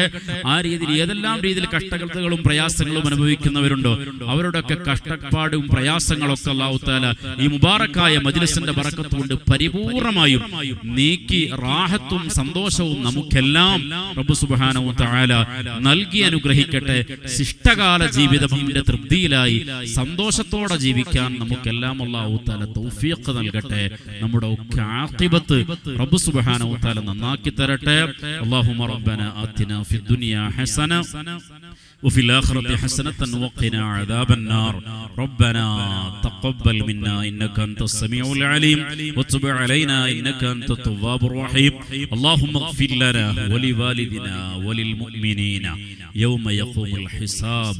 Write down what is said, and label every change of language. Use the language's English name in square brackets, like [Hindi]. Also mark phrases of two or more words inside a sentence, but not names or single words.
[Malayalam] ആ രീതിയിൽ ഏതെല്ലാം രീതിയിൽ കഷ്ടങ്ങളും പ്രയാസങ്ങളും അനുഭവിക്കുന്നവരുണ്ടോ അവരുടെയൊക്കെ കഷ്ടപ്പാടും പ്രയാസങ്ങളൊക്കെ [Arabic] الله تعالى [Malayalam] ഈ മുബാറക്കായ മജ്ലിസിന്റെ ബറക്കത്ത് കൊണ്ട് പരിപൂർണമായും നീക്കി റാഹത്തും സന്തോഷവും നമുക്കെല്ലാം [Arabic] رب سبحانه وتعالى [Malayalam] നൽകി അനുഗ്രഹിക്കട്ടെ. ശിഷ്ടകാല ജീവിതത്തിന്റെ തൃപ്തിയിലായി സന്തോഷത്തോടെ ജീവിക്കാൻ നമുക്കെല്ലാം [Arabic] الله تعالى [Malayalam] തൗഫീഖ് നൽകട്ടെ. നമ്മുടെ ഒക്കെ ആഖിബത്ത് [Arabic] رب سبحانه وتعالى [Malayalam] നന്നാക്കി തരട്ടെ. [Arabic] اللهم ربنا آتنا في الدنيا حسنة وفي الآخرة حسنة وقنا عذاب النار. ربنا تقبل منا إنك أنت السميع العليم وتب علينا إنك أنت التواب الرحيم. اللهم اغفر لنا ولوالدنا وللمؤمنين يوم يقوم الحساب.